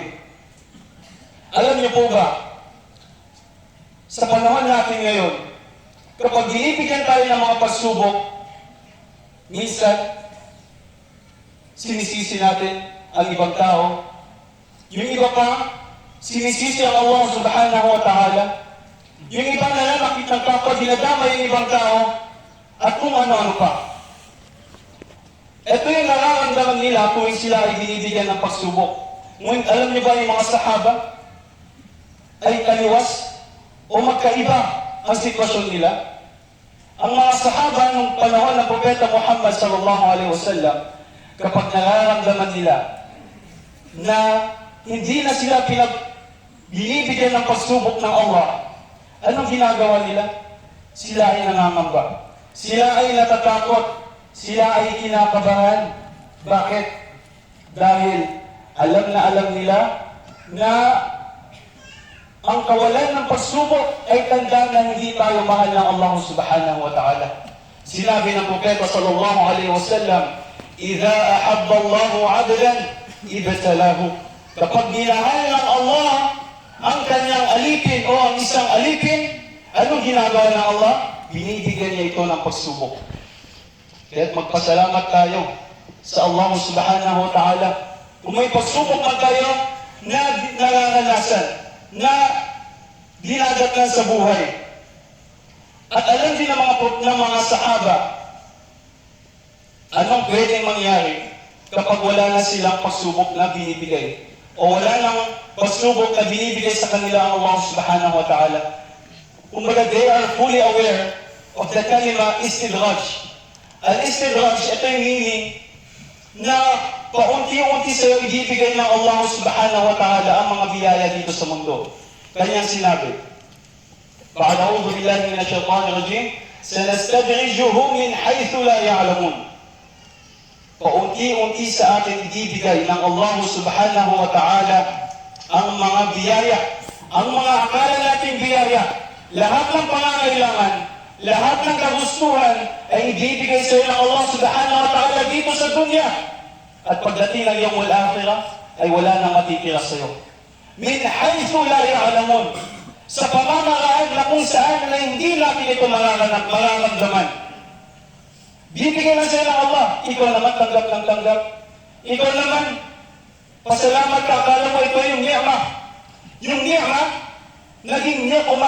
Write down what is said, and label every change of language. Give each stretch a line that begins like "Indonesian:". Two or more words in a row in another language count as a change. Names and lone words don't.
Filipino: Alam niyo po ba, sa panahon natin ngayon, kapag binibigyan tayo ng mga pagsubok, minsan, sinisisi natin ang ibang tao. Yung iba pa, sinisisi ang Allah
Arabic: سبحانه وتعالى.
Filipino: Yung iba nalalakit ng kapwa, dinadama yung ibang tao, at kung ano-ano pa. Ito yung nararamdaman nila tuwing sila ay binibigyan ng pagsubok. Ngunit alam niyo ba yung mga sahaba ay kaliwas o magkaiba ang sitwasyon nila? Ang mga sahaba nung panahon ng Propeta Muhammad
Arabic: صلى الله عليه وسلم,
Filipino: kapag nararamdaman nila na hindi na sila binibigyan ng pagsubok ng Allah, anong ginagawa nila? Sila ay nangangamba. Sila ay natatakot. Sila ay kinakabahan. Bakit? Dahil alam nila na ang kawalan ng pagsubok ay tanda na hindi tayo mahal ng Allah
Arabic: سبحانه وتعالى.
Filipino: Sinabi ng Propeta
Arabic: صلى الله عليه وسلم, "إذا أحب الله عبدا ابتلاه."
Filipino: Kapag minahal ng Allah ang kanyang alipin o ang isang alipin, anong ginagawa ng Allah? Binibigyan niya ito ng pagsubok. Kaya magpasalamat tayo sa Allah
Arabic: سبحانه وتعالى.
Filipino: Kung may pagsubok man tayo na nararanasan, na dinadatnan sa buhay. At alam din ng mga sahaba, anong pwedeng mangyari kapag wala na silang pagsubok na binibigay o wala nang pagsubok na binibigay sa kanila ang Allah
Arabic: سبحانه وتعالى.
Filipino: Kumbaga,
English: they are fully aware of the
Arabic: كلمة استدراج.
Filipino: Al-istidraj, ito yung meaning na paunti-unti sa'yo ibibigay ng Allah
Arabic: سبحانه وتعالى
Filipino: ang mga biyaya dito sa mundo. Kanyang sinabi,
Arabic: "أعوذ بالله من الشيطان الرجيم, سنستدرجهم من حيث لا يعلمون."
Filipino: Paunti-unti sa atin ibibigay ng Allah
Arabic: سبحانه وتعالى
Filipino: ang mga biyaya, ang mga akala nating biyaya. Lahat ng pangangailangan, lahat ng kagustuhan ay ibibigay sa iyo ng Allah
Arabic: سبحانه وتعالى
Filipino: dito sa dunya. At pagdating ng iyong akhirah, ay wala nang matitira sa iyo.
Arabic: من حيث لا يعلمون.
Filipino: Sa pamamaraan na kung saan na hindi natin ito mararamdaman. Bibigyan lang sa'yo ng Allah. Ikaw naman tanggap ng tanggap. Ikaw naman, pasalamat ka. Akala mo ito yung ni'mah. Yung ni'mah, naging ni'umah.